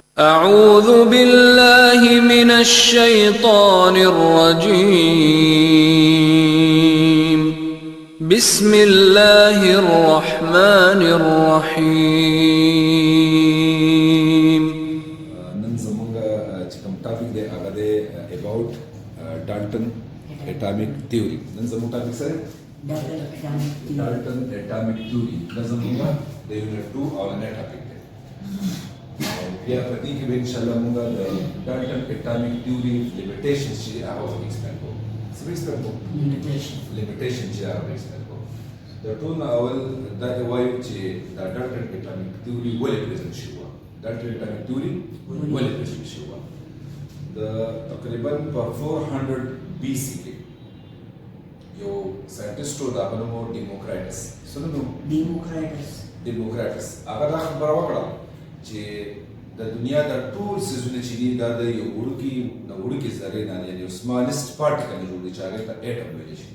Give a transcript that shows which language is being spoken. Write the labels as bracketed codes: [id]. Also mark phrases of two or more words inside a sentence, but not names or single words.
[ar] أعوذ بالله من الشيطان الرجيم بسم الله الرحمن الرحيم. [ps] نن زمونږه چې کوم ټاپک دی هغه دی about Dalton atomic theory. نن زموږ ټاپک سره Dalton atomic theory دا زمونږه د یونټ 2 اولنی ټاپک دی. بیا په دې کې به [ar] ان شاء الله [ps] موږ د Dalton atomic theory limitations چې هغه ایکسپلین کوو. څه ایکسپلین کوو؟ limitation چې هغه ایکسپلین کوو. د ټول اول دا وایو چې دا Dalton atomic theory ولې پریزنټ شوی و. Dalton atomic theory ولې پریزنټ شوی و. د تقریبا په 400 BC کې یو ساينټیسټ و دا نوم ډیموکریټس. څه نوم؟ ډیموکریټس. هغه دا خبره وکړه چې د دنیا د ټول سيزونه چې دي دا د یو وړوکي ذرې نه یعنی یو [en] smallest particle [ps] جوړ دي چې هغه ته اټم ویل شي.